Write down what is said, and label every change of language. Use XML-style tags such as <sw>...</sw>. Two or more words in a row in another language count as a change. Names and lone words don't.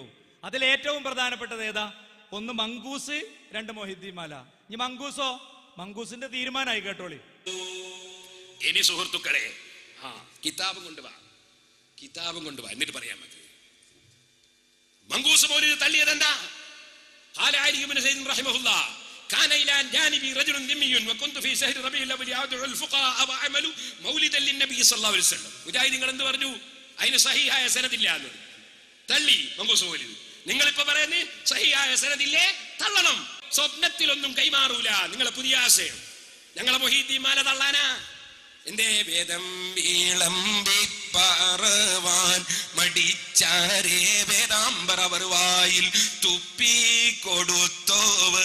<ml>അതിലേറ്റവും പ്രധാനപ്പെട്ടത് ഏതാ? 1 മങ്കൂസ്, 2 മൊഹീദ്ദീൻ മാല. ഇനി മങ്കൂസോ? മങ്കൂസിന്റെ തീരുമാനമായി കേട്ടോളി. ഇനി സുഹൃത്തുക്കളെ, കിതാബ് കൊണ്ടുവാ, കിതാബ് കൊണ്ടുവാ, എന്നിട്ട് പറയാൻ മതി. മങ്കൂസ് മൗലിദ് തള്ളിയതെന്താ?</ml> <ar>قال علي بن زيد رحمه الله كان الى جانبي رجل ذمي وكنت في شهر ربيع الاول ادعو الفقراء واعمل مولدا للنبي صلى الله عليه وسلم.</ar> <ml>മുജാഹിദീങ്ങൾ എന്ത് പറഞ്ഞു? അതിന് സഹീഹായ സനദില്ല എന്ന് തള്ളി മങ്കൂസ് മൗലിദ്. നിങ്ങൾ ഇപ്പൊ പറയുന്നത് സഹീഹായ സനദില്ലേ, തള്ളണം. സ്വപ്നത്തിലൊന്നും കൈമാറൂല. നിങ്ങളെ പുതിയ ആശയം. ഞങ്ങളെ മൊഹീദ്ദീൻ മാല തള്ളാനാ? എന്റെ വേദം വീളമ്പി പറവാൻ മടിച്ചാരേ വേദാംബരവർ വായിൽ തുപ്പി കൊടുത്തോവർ.</ml>